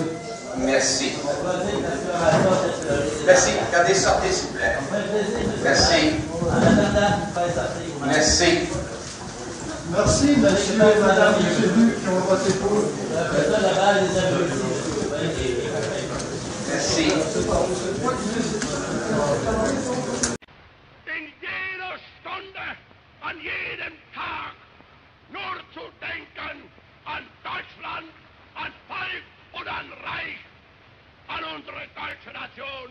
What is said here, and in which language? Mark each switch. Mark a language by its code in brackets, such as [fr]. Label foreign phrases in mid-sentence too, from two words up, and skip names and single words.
[fr] Merci. Merci. Regardez, sortez, s'il vous plaît. Merci. Merci. Merci, monsieur et madame les élus qui ont voté pour. Merci. [de] In jeder Stunde, an jedem Tag, nur zu denken an Deutschland, an Volk und an Reich, an unsere deutsche Nation.